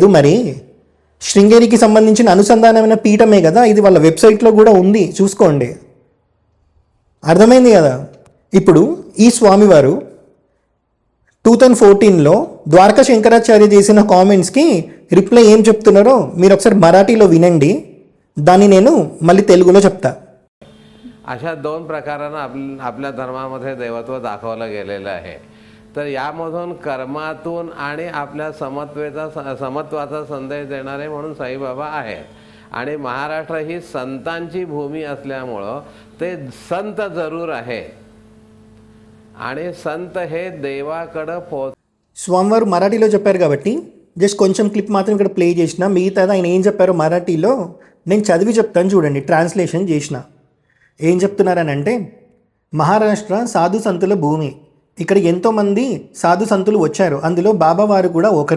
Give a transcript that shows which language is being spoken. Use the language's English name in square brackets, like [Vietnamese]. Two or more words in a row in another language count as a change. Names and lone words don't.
[Telugu] మరి శృంగేరికి సంబంధించిన అనుసంధానమైన పీఠమే కదా, ఇది వాళ్ళ వెబ్సైట్లో కూడా ఉంది, చూసుకోండి. అర్థమైంది కదా? ఇప్పుడు ఈ స్వామివారు 2014లో ద్వారకా శంకరాచార్య చేసిన కామెంట్స్కి రిప్లై ఏం చెప్తున్నారో మీరు ఒకసారి మరాఠీలో వినండి, దాన్ని నేను మళ్ళీ తెలుగులో చెప్తా. [Marathi] अशा 2 प्रकारानं आपल्या धर्मामध्ये दैवत्व दाखवलं गेलेलं आहे. तर यामधून कर्मातून आणि आपल्या समत्वाचा संदेश देणारे म्हणून साईबाबा आहेत. आणि महाराष्ट्र ही संतांची भूमी असल्यामुळं ते संत जरूर आहे आणि संत हे देवाकडं [Telugu] స్వామివారు మరాఠీలో చెప్పారు కాబట్టి జస్ట్ కొంచెం క్లిప్ మాత్రం ఇక్కడ ప్లే చేసిన, మిగతాది ఆయన ఏం చెప్పారో మరాఠీలో నేను చదివి చెప్తాను చూడండి, ట్రాన్స్లేషన్ చేసిన. ఏం చెప్తున్నారని అంటే, మహారాష్ట్ర సాధు సంతుల భూమి, ఇక్కడ ఎంతోమంది సాధు సంతులు వచ్చారు, అందులో బాబావారు కూడా ఒకరు.